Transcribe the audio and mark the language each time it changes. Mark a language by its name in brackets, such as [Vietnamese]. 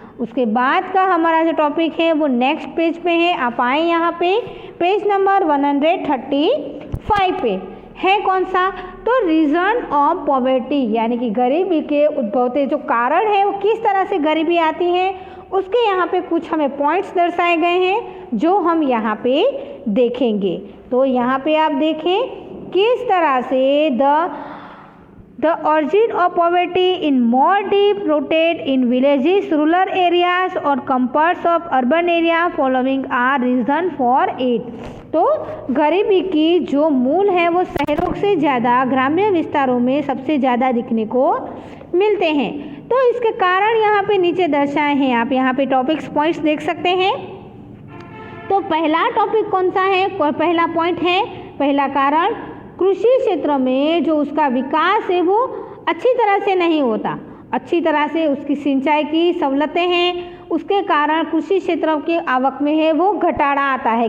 [Hindi] उसके बाद का हमारा जो टॉपिक है वो नेक्स्ट पेज पे है, आप आए यहाँ पे पेज नंबर 135 पे है। कौन सा, तो रीज़न ऑफ पॉवर्टी यानी कि गरीबी के उद्भवते जो कारण है वो किस तरह से गरीबी आती है उसके यहाँ पे कुछ हमें पॉइंट्स दर्शाए गए हैं जो हम यहाँ पे देखेंगे। तो यहाँ पे आप देखें किस तरह से the [English] origin of poverty in more deep rooted in villages, rural areas [Hindi] और [English] comforts of urban area following are reason for it। [Hindi] तो गरीबी की जो मूल है वो शहरों से ज़्यादा ग्रामीण विस्तारों में सबसे ज़्यादा दिखने को मिलते हैं। तो इसके कारण यहाँ पे नीचे दर्शाए हैं, आप यहाँ पे टॉपिक्स पॉइंट्स देख सकते हैं। तो पहला टॉपिक कौन सा है, पहला पॉइंट है, पहला कारण कृषि क्षेत्र में जो उसका विकास है वो अच्छी तरह से नहीं होता, अच्छी तरह से उसकी सिंचाई की सहूलतें हैं, उसके कारण कृषि क्षेत्र की आवक में है वो घटाड़ा आता है।